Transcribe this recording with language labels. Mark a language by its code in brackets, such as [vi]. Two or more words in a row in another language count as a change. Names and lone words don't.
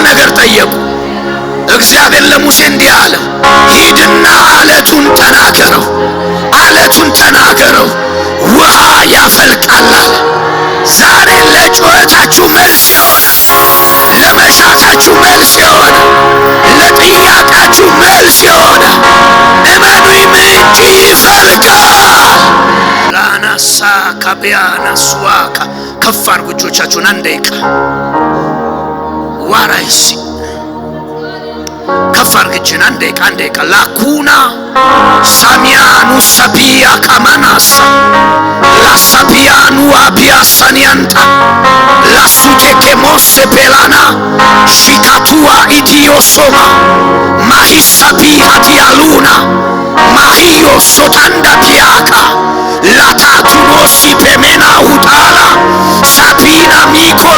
[am] ነገር ጠየቁ። እግዚአብሔር ለሙሴ እንዲህ አለው፣ ሂድና አለቱን ተናገረው፣ አለቱን ተናገረው፣ ውሃ ያፈልቃል አለ። ዛሬ ለጩኸታችሁ መልስ የሆነ፣ ለመሻታችሁ መልስ የሆነ፣ ለጥያቄያችሁ መልስ የሆነ እመኑኝ ምንጭ ይፈልቃል። ላናሳ ካቢያናስዋካ ከፍ አድርጉ እጆቻችሁን አንድ ደቂቃ ዋራይሲ ከፍ አድርግችን አንድ ደቂቃ አንድ ደቂቃ ላኩና ሳሚያኑ ሰቢያ ካማናሳ ላሳቢያኑ አቢያሳኒያንታ ላሱቴኬ ሞሴ ፔላና ሺካቱዋ ኢትዮሶማ ማሂሳቢ ሃቲያሉና ማሂዮ ሶታንዳ ቲያካ ላታቱኖሲ ፔሜና ሁጣላ ሳፒና ሚኮሎ